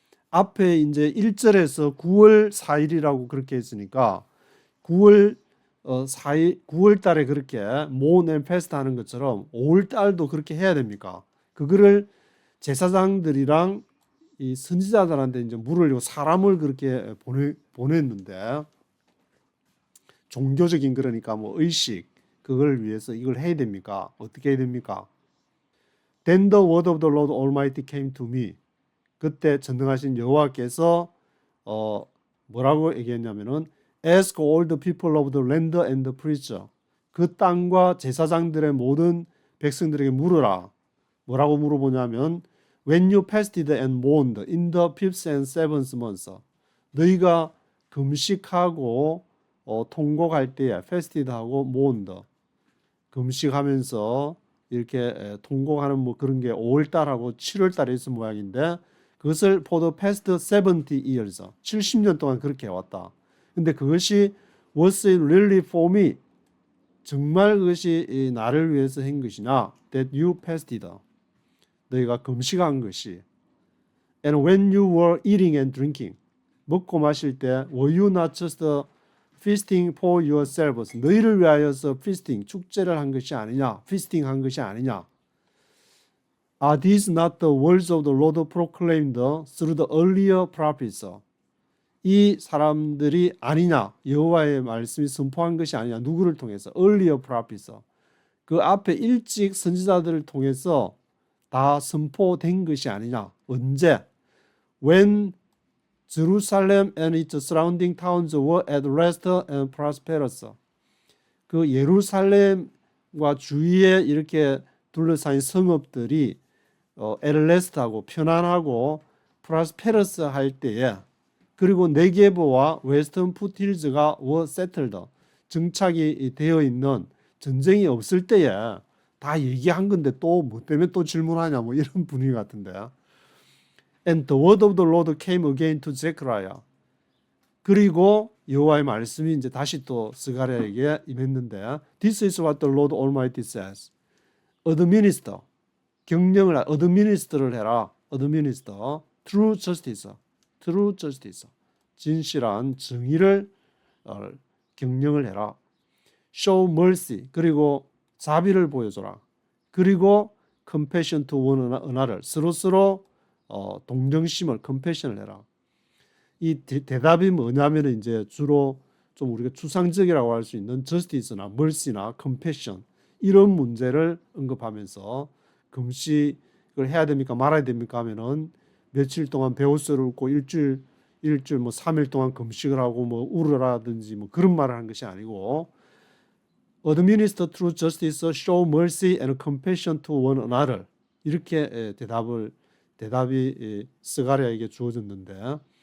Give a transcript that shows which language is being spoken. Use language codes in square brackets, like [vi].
[ko] 앞에 이제 1절에서 9월 4일이라고 그렇게 했으니까 9월 4일, 9월 달에 그렇게 [en] mourn and fast [ko] 하는 것처럼 5월 달도 그렇게 해야 됩니까? 그거를 제사장들이랑 이 선지자들한테 이제 물으려고 사람을 그렇게 보냈는데, 종교적인, 그러니까 뭐 의식, 그걸 위해서 이걸 해야 됩니까? 어떻게 해야 됩니까? [en] Then the word of the Lord Almighty came to me. [ko] 그때 전능하신 여호와께서 뭐라고 얘기했냐면은 [en] ask all the people of the land and the preacher, [ko] 그 땅과 제사장들의 모든 백성들에게 물으라. 뭐라고 물어보냐면 [en] when you fasted and mourned in the fifth and seventh month, [ko] 너희가 금식하고 통곡할 때에 fasted하고 mourned, 금식하면서 이렇게 통곡하는 뭐 그런 게 5월달하고 7월달에 있은 모양인데, 그것을 [en] for the past 70 years, [ko] 70년 동안 그렇게 해왔다. 근데 그것이 [en] was it really for me, [ko] 정말 그것이 나를 위해서 한 것이냐, [en] that you fasted, [ko] 너희가 금식한 것이, [en] and when you were eating and drinking, [ko] 먹고 마실 때 [en] were you not just feasting for yourselves, [ko] 너희를 위하여서 feasting, 축제를 한 것이 아니냐, feasting 한 것이 아니냐. [en] Are these not the words of the Lord proclaimed through the earlier prophets? [ko] 이 사람들이 아니냐, 여호와의 말씀이 선포한 것이 아니냐, 누구를 통해서? [en] earlier prophets, [ko] 그 앞에 일찍 선지자들을 통해서 다 선포된 것이 아니냐. 언제? [en] When Jerusalem and its surrounding towns were at rest and prosperous, [ko] 그 예루살렘과 주위에 이렇게 둘러싸인 성읍들이 at rest하고 편안하고 prosperous 할 때에, 그리고 네게브와 웨스턴 푸틸즈가 [en] were settled, [ko] 정착이 되어 있는, 전쟁이 없을 때에 다 얘기한 건데 또 뭐 때문에 또 질문하냐, 뭐 이런 분위기 같은데. [en] And the word of the Lord came again to Zechariah. [ko] 그리고 여호와의 말씀이 이제 다시 또 스가랴에게 임했는데, [en] This is what the Lord Almighty says. [ko] Administer, 경영을, administer를 해라. Administer, [en] true justice, true justice, [ko] 진실한 정의를 경영을 해라. [en] Show mercy, [ko] 그리고 자비를 보여줘라. 그리고 [en] compassion to one another, [ko] 서로서로 동정심을, compassion을 해라. 이 대답이 뭐냐면 이제 주로 좀 우리가 추상적이라고 할 수 있는 justice나 mercy나 compassion, 이런 문제를 언급하면서 금식을 해야 됩니까 말아야 됩니까 하면은 며칠 동안 배옷을 입고 일주일 뭐 3일 동안 금식을 하고 뭐 울으라든지 뭐 그런 말을 한 것이 아니고, [en] administer true justice, show mercy and compassion to one another, [ko] 이렇게 대답이 스가랴에게 주어졌는데,